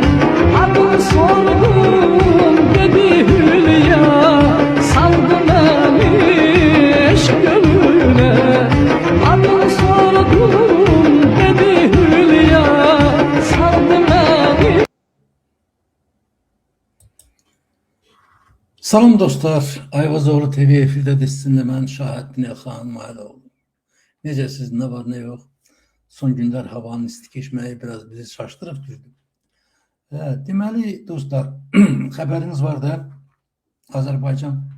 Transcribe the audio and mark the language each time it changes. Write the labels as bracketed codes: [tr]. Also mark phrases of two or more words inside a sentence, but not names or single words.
[tr] Adını sordum dedi Hülya, saldı beni eşk gönlüne. Adını sordum dedi Hülya, saldı beni. [az] Salam dostlar, Ayvazoğlu TV efirdə sizinlə mən Şahəddin Elxan Mahiloğlu. Necəsiz, nə var, nə yox? Son günlər havanın isti keçməyi biraz bizi şaşdırıb düzdür. Deməli dostlar, xəbəriniz var da, Azərbaycan.